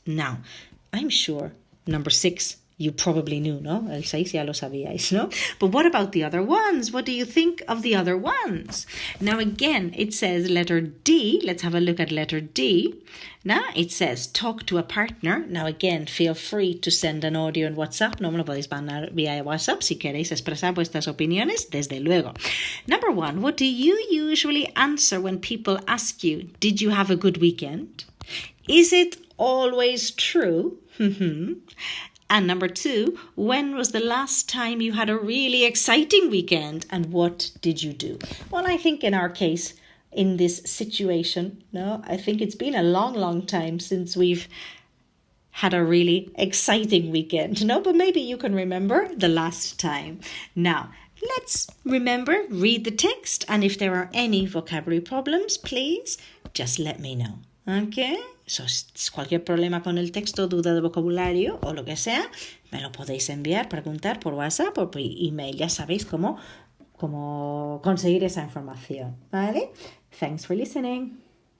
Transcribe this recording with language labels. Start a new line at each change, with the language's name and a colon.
English: Now, I'm sure number 6 you probably knew, no?
Spanish: El 6 ya lo sabíais, no?
English: But what about the other ones? What do you think of the other ones? Now again, it says letter D. Let's have a look at letter D. Now it says talk to a partner. Now again, feel free to send an audio en WhatsApp.
Spanish: No me lo podéis mandar vía WhatsApp si queréis expresar vuestras opiniones, desde luego.
English: Number 1, what do you usually answer when people ask you, did you have a good weekend? Is it always true? And number 2, when was the last time you had a really exciting weekend and what did you do? Well, I think in our case, in this situation, I think it's been a long time since we've had a really exciting weekend, but maybe you can remember the last time. Now, let's remember, read the text, and if there are any vocabulary problems, please just let me know. Okay?
Spanish: So, cualquier problema con el texto, duda de vocabulario o lo que sea, me lo podéis enviar, preguntar por WhatsApp o por email. Ya sabéis cómo conseguir esa información, ¿vale?
English: Thanks for listening.